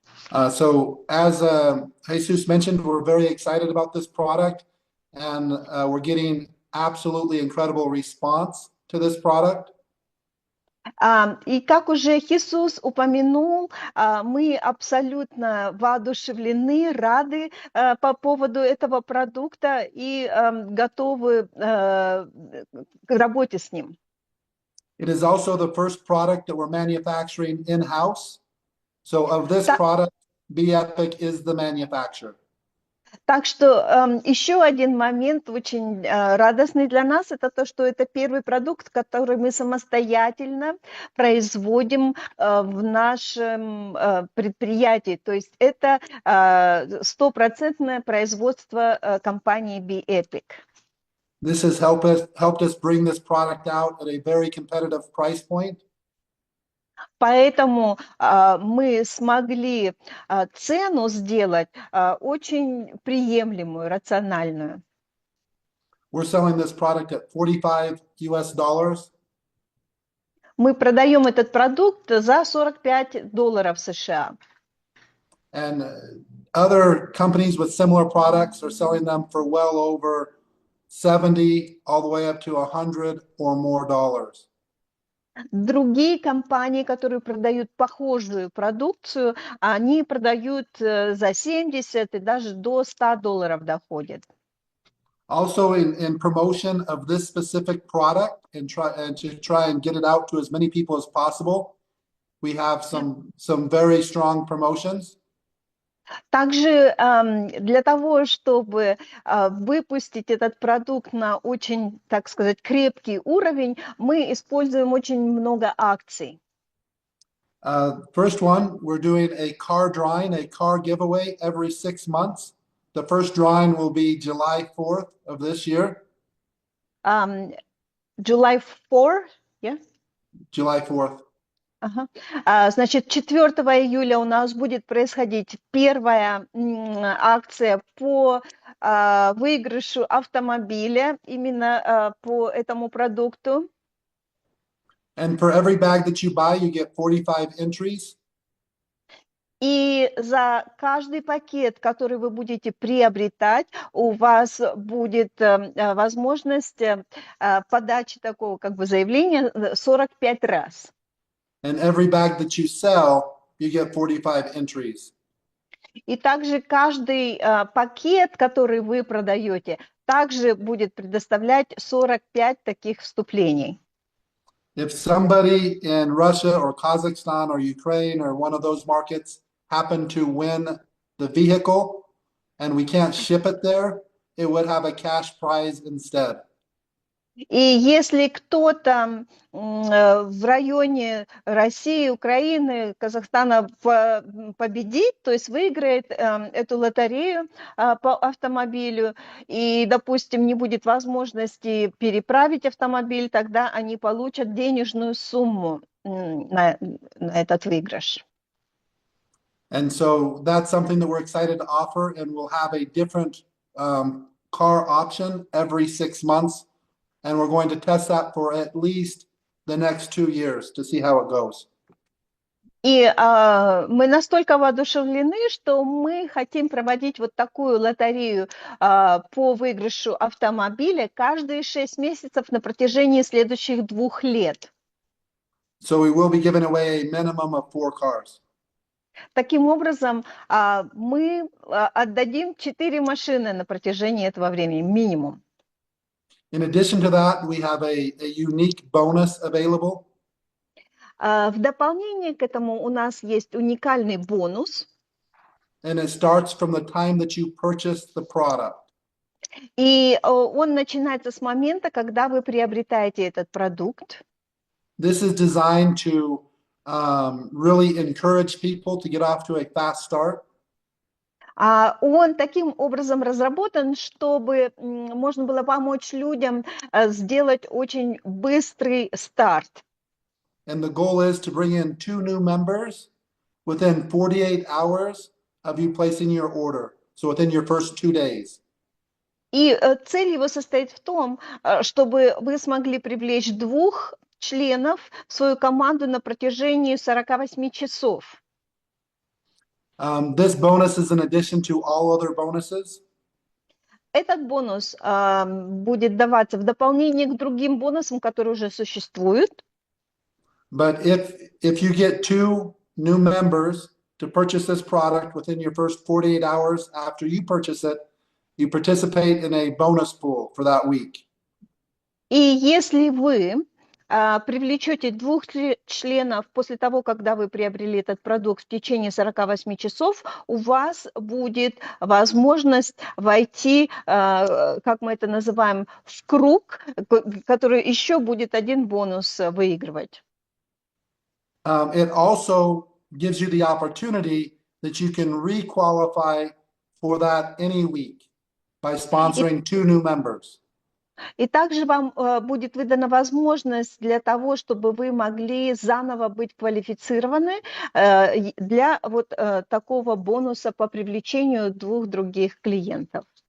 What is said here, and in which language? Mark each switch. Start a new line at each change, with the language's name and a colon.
English: So as Jesus mentioned, we're very excited about this product, and we're getting absolutely incredible response to this product.
Russian: И как уже Иисус упомянул, мы абсолютно воодушевлены, рады по поводу этого продукта и готовы к работе с ним.
English: It is also the first product that we're manufacturing in-house. So of this product, Be-Epic is the manufacturer.
Russian: Так что еще один момент очень радостный для нас, это то, что это первый продукт, который мы самостоятельно производим в нашем предприятии. То есть это 100% производство компании Be-Epic.
English: This has helped us bring this product out at a very competitive price point.
Russian: Поэтому мы смогли цену сделать очень приемлемую, рациональную.
English: We're selling this product at $45.
Russian: Мы продаем этот продукт за $45 США.
English: And other companies with similar products are selling them for well over 70, all the way up to 100 or more dollars.
Russian: Другие компании, которые продают похожую продукцию, они продают за 70 и даже до $100 доходят.
English: Also in promotion of this specific product and to try and get it out to as many people as possible, we have some very strong promotions.
Russian: Также для того, чтобы выпустить этот продукт на очень, так сказать, крепкий уровень, мы используем очень много акций.
English: First one, we're doing a car drawing, a car giveaway every 6 months. The first drawing will be July 4th of this year. July 4, yeah? July 4th. Ага.
Russian: Значит, 4 июля у нас будет происходить первая акция по выигрышу автомобиля именно по этому продукту.
English: And for every bag that you buy, you get 45 entries.
Russian: И за каждый пакет, который вы будете приобретать, у вас будет возможность подачи такого как бы заявления 45 раз.
English: And every bag that you sell, you get 45 entries.
Russian: И также каждый пакет, который вы продаете, также будет предоставлять 45 таких вступлений.
English: If somebody in Russia or Kazakhstan or Ukraine or one of those markets happen to win the vehicle and we can't ship it there, it would have a cash prize instead.
Russian: И если кто-то в районе России, Украины, Казахстана победит, то есть выиграет эту лотерею по автомобилю, и, допустим, не будет возможности переправить автомобиль, тогда они получат денежную сумму на этот выигрыш.
English: And so that's something that we're excited to offer, and we'll have a different car option every 6 months. And we're going to test that for at least the next 2 years to see how it goes.
Russian: И мы настолько воодушевлены, что мы хотим проводить вот такую лотерею по выигрышу автомобиля каждые 6 месяцев на протяжении следующих 2 лет.
English: So we will be giving away a minimum of 4 cars.
Russian: Таким образом, мы отдадим 4 машины на протяжении этого времени, минимум.
English: In addition to that, we have a unique bonus available.
Russian: В дополнение к этому у нас есть уникальный бонус,
English: And it starts from the time that you purchase the product.
Russian: и он начинается с момента, когда вы приобретаете этот продукт.
English: This is designed to really encourage people to get off to a fast start.
Russian: Он таким образом разработан, чтобы можно было помочь людям сделать очень быстрый старт.
English: And the goal is to bring in 2 new members within 48 hours of you placing your order. So within your first 2 days.
Russian: И цель его состоит в том, чтобы вы смогли привлечь 2 членов в свою команду на протяжении 48 часов.
English: This bonus is in addition to all other bonuses.
Russian: Этот бонус будет даваться в дополнение к другим бонусам, которые уже существуют.
English: But if you get 2 new members to purchase this product within your first 48 hours after you purchase it, you participate in a bonus pool for that week.
Russian: И если вы привлечете 2 членов после того, когда вы приобрели этот продукт в течение 48 часов, у вас будет возможность войти, как мы это называем, в круг, который еще будет один бонус выигрывать.
English: It also gives you the opportunity that you can re-qualify for that any week by sponsoring 2 new members.
Russian: И также вам будет выдана возможность для того, чтобы вы могли заново быть квалифицированы для вот такого бонуса по привлечению 2 других клиентов.